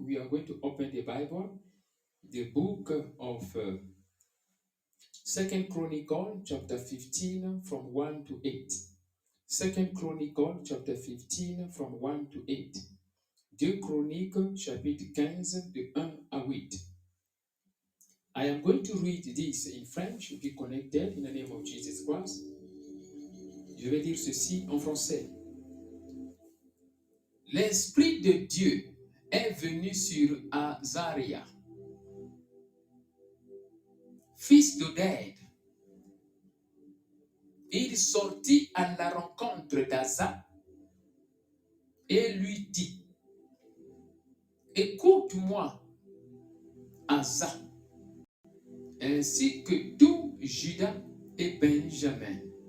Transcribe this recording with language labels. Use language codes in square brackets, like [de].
[en] We are going to open the Bible. The book of 2 Chronicle, chapter 15, from 1 to 8. 2 Chronicle, chapter 15, from 1 to 8. [fr] 2 Chroniques, chapitre 15, de 1 à 8. [en] I am going to read this in French. Be connected in the name of Jesus Christ. [fr] Je vais dire ceci en français. L'Esprit de Dieu est venu sur Azaria, fils d'Oded. Il sortit à la rencontre d'Asa et lui dit: écoute-moi, Asa, ainsi que tout Juda et Benjamin.